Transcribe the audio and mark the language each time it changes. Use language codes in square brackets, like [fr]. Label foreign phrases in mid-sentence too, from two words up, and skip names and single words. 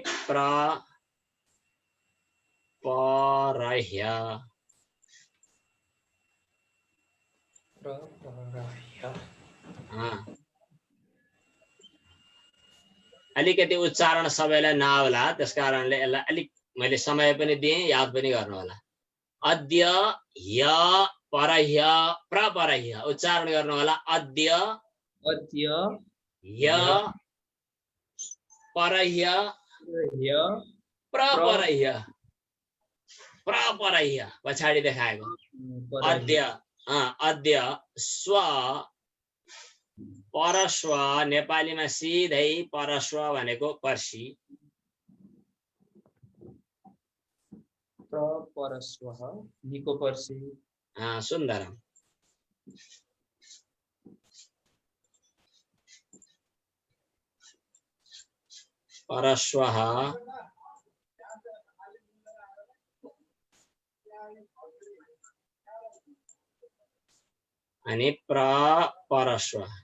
[ne] परह्य, अलिकति उच्चारण सबैलाई नआउला, त्यसकारणले यसलाई अलिक मैले समय पनि दिएँ, याद पनि गर्नु होला। [sa] अद्य, ह्य, परह्य, प्रपरह्य [ne] उच्चारण गर्नु होला। अद्य, [sa] अद्य, ह्य, परह्य, प्रपरह्य। [ne] प्रपरह्य पछाडि देखाएको। [sa] अद्य, अद्य स्व परस्व [ne] नेपालीमा सिधै परस्व भनेको पर्सी। प्रपरस्वः निको पर्सी। [sa] सुन्दरम। परस्वः अनि प्रपरस्व।